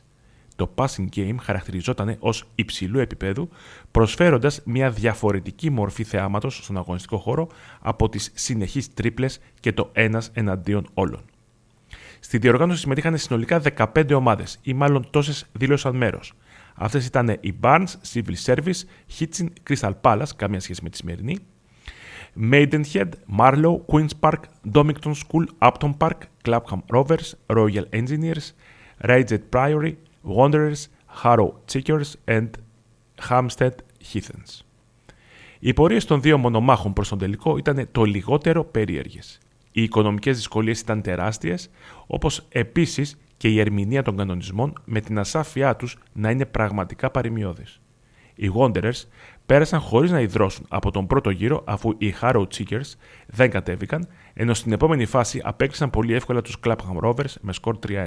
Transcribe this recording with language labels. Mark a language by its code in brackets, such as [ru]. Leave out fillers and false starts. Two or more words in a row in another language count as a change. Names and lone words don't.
[el] Το [en] passing game [el] χαρακτηριζόταν ως υψηλού επίπεδου, προσφέροντας μια διαφορετική μορφή θεάματος στον αγωνιστικό χώρο από τις συνεχείς τρίπλες και το ένας εναντίον όλων. Στη διοργάνωση συμμετείχαν συνολικά 15 ομάδες, ή μάλλον τόσες δήλωσαν μέρος. Αυτές ήταν η Barnes, Civil Service, Hitchin, Crystal Palace, καμία σχέση με τη σημερινή, Maidenhead, Marlow, Queen's Park, Domington School, Upton Park, Clapham Rovers, Royal Engineers, Raygate Priory, Wanderers, Harrow Checkers and Hampstead Heathens. Οι πορείες των δύο μονομάχων προς τον τελικό ήταν το λιγότερο περίεργες. Οι οικονομικές δυσκολίες ήταν τεράστιες, όπως επίσης και η ερμηνεία των κανονισμών με την ασάφειά τους να είναι πραγματικά παρημιώδης. Οι Wanderers πέρασαν χωρίς να ιδρώσουν από τον πρώτο γύρο, αφού οι Harrow Checkers δεν κατέβηκαν, ενώ στην επόμενη φάση απέκλεισαν πολύ εύκολα τους Clapham Rovers με σκορ 3-1.